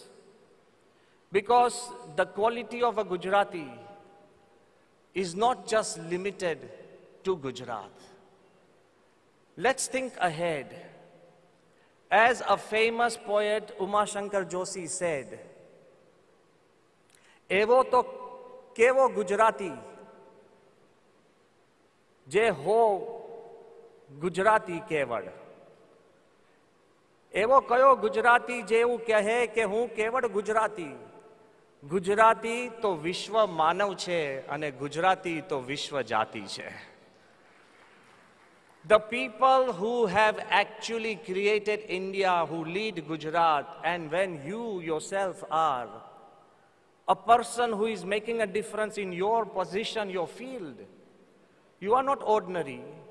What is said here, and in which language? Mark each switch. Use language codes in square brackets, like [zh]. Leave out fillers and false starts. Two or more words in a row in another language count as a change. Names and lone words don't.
[en] Because the quality of a Gujarati is not just limited to Gujarat. Let's think ahead. As a famous poet, Uma Shankar Joshi said, [gu] "એવો તો કેવો ગુજરાતી, જે હો ગુજરાતી કેવળ." એવો કયો ગુજરાતી જે એવું કહે કે હું કેવડ ગુજરાતી. ગુજરાતી તો વિશ્વ માનવ છે અને ગુજરાતી તો વિશ્વ જાતિ છે. [en] The people who have actually created India, who lead Gujarat, and when you yourself are a person who is making a difference in your position, your field, you are not ordinary.